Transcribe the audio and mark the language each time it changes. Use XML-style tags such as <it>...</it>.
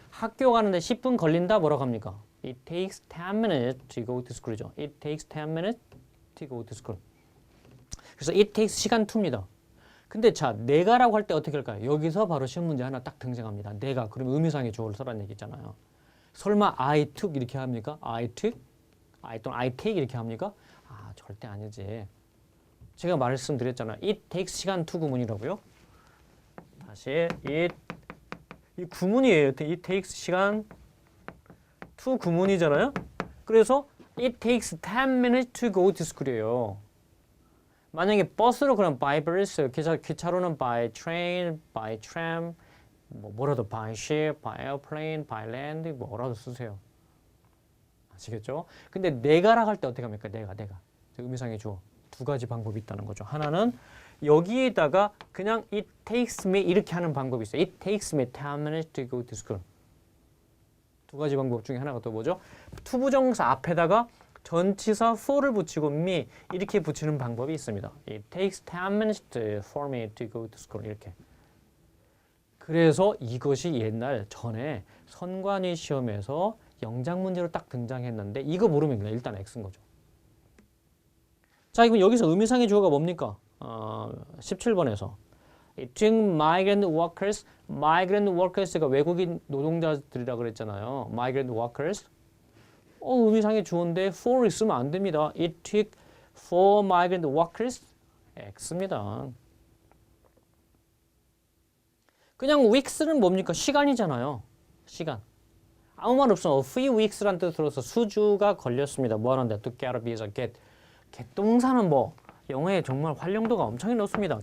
<ko>학교 가는데 10분 걸린다 뭐라고 합니까?</ko> <en>It takes 10 minutes to go to school이죠. It takes 10 minutes to go to school.</en> <ko>그래서</ko> <en>it takes</en> <ko>시간 to입니다. 근데 자, 내가라고 할 때 어떻게 할까요? 여기서 바로 시험 문제 하나 딱 등장합니다. 내가. 그러면 의미상의 주어를 써라는 얘기 있잖아요. 설마</ko> <en>I took</en> <ko>이렇게 합니까?</ko> <en>I took?</en> <ko>또는</ko> <en>I take</en> <ko>이렇게 합니까? 절대 아니지. 제가 말씀드렸잖아요.</ko> <en>It takes 시간 to 구문이라고요.</en> <ko>다시 이 구문이에요.</ko> <en>It takes 시간 to 구문이잖아요.</en> <ko>그래서</ko> <en>it takes 10 minutes to go to school이에요.</en> <ko>만약에 버스로 그럼</ko> <en>by bus,</en> <ko>기차로는</ko> <en>by train, by tram, 뭐라도 by ship, by airplane, by land</en> <ko>뭐라도 쓰세요. 아시겠죠? 근데 내가라고 할 때 어떻게 합니까? 내가. 의미상의 주어. 두 가지 방법이 있다는 거죠. 하나는 여기에다가 그냥</ko> <en>it takes me</en> <ko>이렇게 하는 방법이 있어요.</ko> <en>It takes me 10 minutes to go to school.</en> <ko>두 가지 방법 중에 하나가 또 뭐죠? 투부정사 앞에다가 전치사 for를 붙이고 me 이렇게 붙이는 방법이 있습니다.</ko> <en>It takes 10 minutes for me to go to school 이렇게.</en> <ko>그래서 이것이 옛날 전에 선관위 시험에서 영작 문제로 딱 등장했는데 이거 모르면 그냥 일단 X인 거죠. 자, 그럼 여기서 의미상의 주어가 뭡니까? 17번에서</ko> <en>It took migrant workers.</en> <ko>migrant workers가 외국인 노동자들이라 그랬잖아요.</ko> <en>migrant workers.</en> <ko>의미상의 주어인데 for 있으면 안 됩니다.</ko> <en>It took for migrant workers.</en> <ko>X입니다. 그냥 weeks는 뭡니까? 시간이잖아요. 시간. 아무 말 없어. A few weeks란 뜻으로서 수주가 걸렸습니다. 뭐 하는데?</ko> <en>To get a visa.</en> <ko>get 동사는 뭐 영어에 정말 활용도가 엄청 높습니다.</ko>